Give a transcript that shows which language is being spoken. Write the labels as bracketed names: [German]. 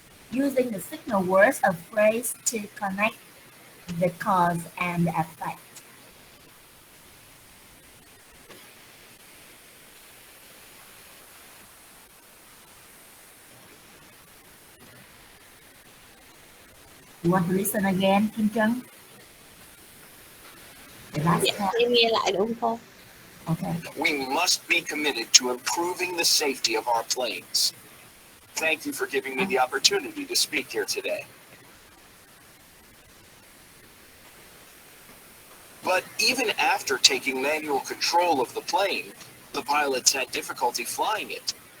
[English] Using the signal words of phrase to connect the cause and the effect. You want to listen again, Kim Trung? [Vietnamese] Em nghe lại được không cô? [English] Okay. We must be committed to improving the safety of our planes. Thank you for giving me the opportunity to speak here today. But even after taking manual control of the plane, the pilots had difficulty flying it.